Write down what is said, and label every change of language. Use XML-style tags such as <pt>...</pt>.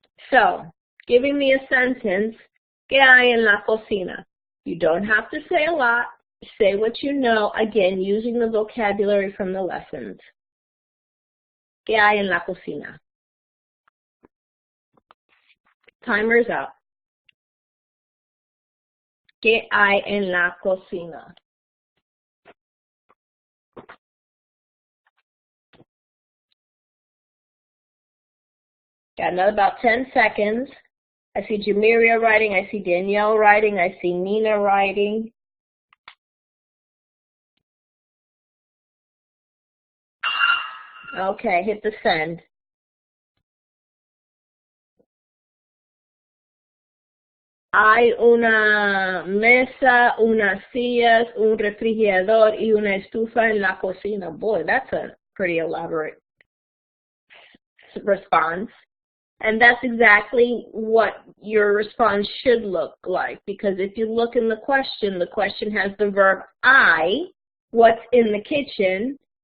<en>So, giving me a sentence,</en> <es>¿qué hay en la cocina?</es> <en>You don't have to say a lot. Say what you know, again, using the vocabulary from the lessons.</en> <es>¿Qué hay en la cocina?</es> <en>Timer's up.</en> <es>¿Qué hay en la cocina?</es> <en>Got another about 10 seconds. I see Jamiria writing. I see Danielle writing. I see Nina writing. Okay, hit the send.</en> <es>Hay una mesa, unas sillas, un refrigerador y una estufa en la cocina.</es> <en>Boy, that's a pretty elaborate response. And that's exactly what your response should look like. Because if you look in the question has the verb I, what's in the kitchen.</en>